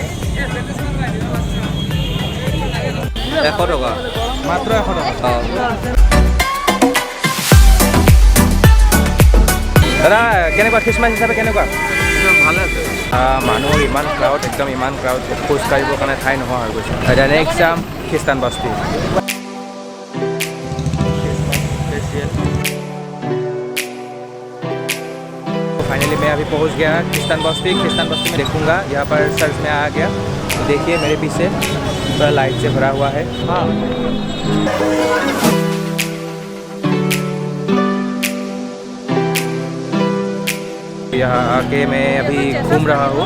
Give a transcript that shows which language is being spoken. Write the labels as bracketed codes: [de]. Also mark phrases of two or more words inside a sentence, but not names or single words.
[as] 100 টকা মাত্ৰ। 100 টকা। দাদা কেনেকুৱা খ্ৰীষ্টমাছ হিচাপে কেনেকুৱা? ভালে আছে। মানুহৰ ইমান ক্ৰাউড, একদম ইমান ক্ৰাউড, খোজ কাঢ়িবৰ কাৰণে ঠাই নোহোৱা হৈ গৈছে। এতিয়া নেক্সট যাম খ্ৰীষ্টান বস্তি। [hi] फाइनली मैं अभी पहुंच गया ख्रिस्तान बस्ती में देखूंगा। यहाँ पर चर्च में आ गया। देखिए मेरे पीछे पूरा लाइट से भरा हुआ है। हाँ, यहाँ आके मैं अभी घूम रहा हूँ।